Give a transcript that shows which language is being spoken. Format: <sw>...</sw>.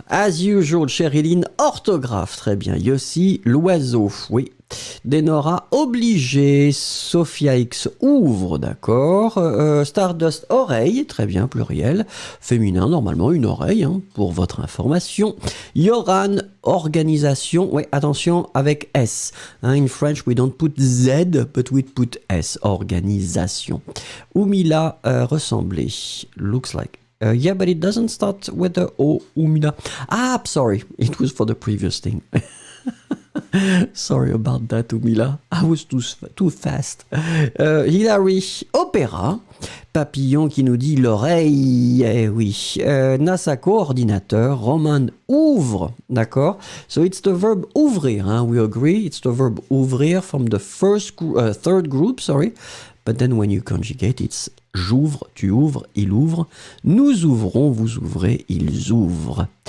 <en>As usual,</en> <fr>Sherilyn, orthographe, très bien. Yossi, l'oiseau, oui. Denora, obligé. Sophia X, ouvre, d'accord. Stardust, oreille, très bien, pluriel. Féminin, normalement, une oreille, hein, pour votre information. Yoran, organisation, oui, attention, avec S.</fr> <en>Hein, in French, we don't put Z, but we put S, organisation. Umila, ressembler, looks like. Yeah, but it doesn't start with the O, Umila. Ah, sorry, it was for the previous thing. Sorry about that, Umila. I was too fast.</en> <fr>Hilary, opéra. Papillon qui nous dit l'oreille. Eh oui. Nasako, ordinateur. Roman, ouvre. D'accord.</fr> <en>So it's the verb ouvrir. Hein? We agree. It's the verb ouvrir from the third group. Sorry. But then when you conjugate, it's</en> <fr>j'ouvre, tu ouvres, il ouvre. Nous ouvrons, vous ouvrez, ils ouvrent.</fr>